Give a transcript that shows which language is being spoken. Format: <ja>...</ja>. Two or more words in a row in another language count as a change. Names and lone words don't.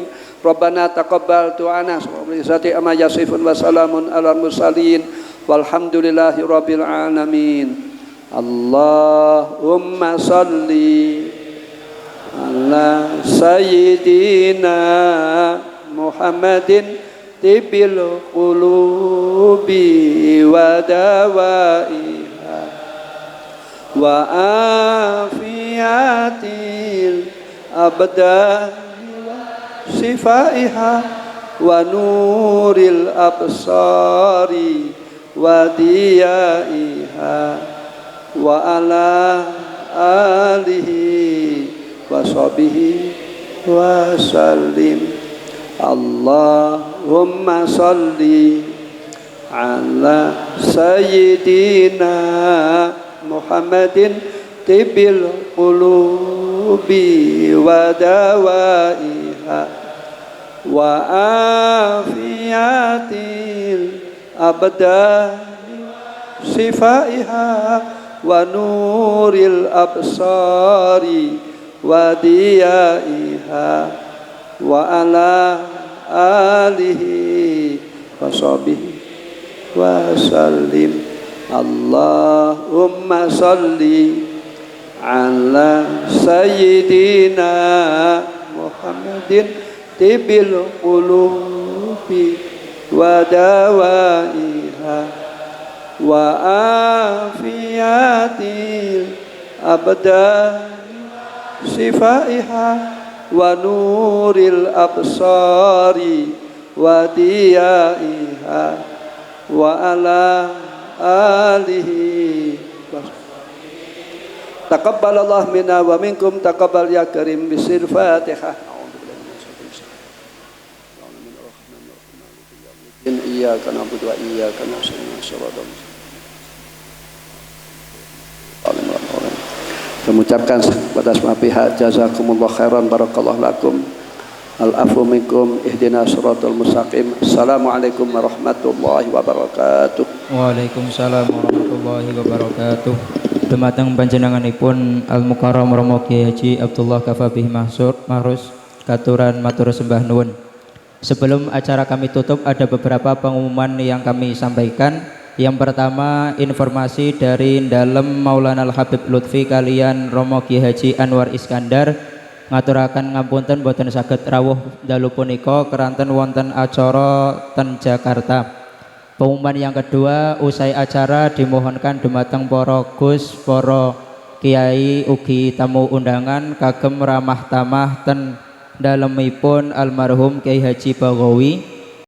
<ar>ربنا تقبل دعاءنا سبحان الله عما يصفون وسلام على المرسلين والحمد لله رب العالمين. اللهم صل على سيدنا محمد طب القلوب ودوائها وعافية الأبدان وشفائها ونور الأبصار وضيائها وعلى آله وصحبه وسلم. اللهم صل على سيدنا محمد طب القلوب ودوائها و عافية الأبدان شفائها ونور الأبصار وضيائها وعلى آله وصحبه وسلم. اللهم صل على سيدنا محمد طب القلوب ودوائها و عافية الأبدان شفائها ونور الأبصار وضيائها وعلى آله. تقبل الله منا ومنكم تقبل يا كريم بسر الفاتحة. إياك نعبد وإياك نستعين.</ar> <id>Mengucapkan kepada semua pihak</id> <ar>جزاكم الله خيرا بارك الله لكم العفو منكم اهدنا الصراط المستقيم. السلام عليكم ورحمة الله وبركاته. وعليكم السلام ورحمة الله وبركاته.</ar> <jv>Dumateng panjenenganipun Al-Mukarram Romo Kiai Haji Abdullah Kafabih Mahrus katuran matur sembah nuwun.</jv> <id>Sebelum acara kami tutup ada beberapa pengumuman yang kami sampaikan. Yang pertama, informasi dari</id> <jv>Dalem Maulana Al-Habib Lutfi kalian Romo Kiai Haji Anwar Iskandar ngaturaken ngapunten boten saged rawuh dalu punika keranten wonten acara ten Jakarta.</jv> <id>Pengumuman yang kedua, usai acara dimohonkan dumateng para Gus, para kiai ugi tamu undangan kagem ramah tamah</id> <jv>ten dalemipun</jv> <id>almarhum Kiai Haji Bagawi</id>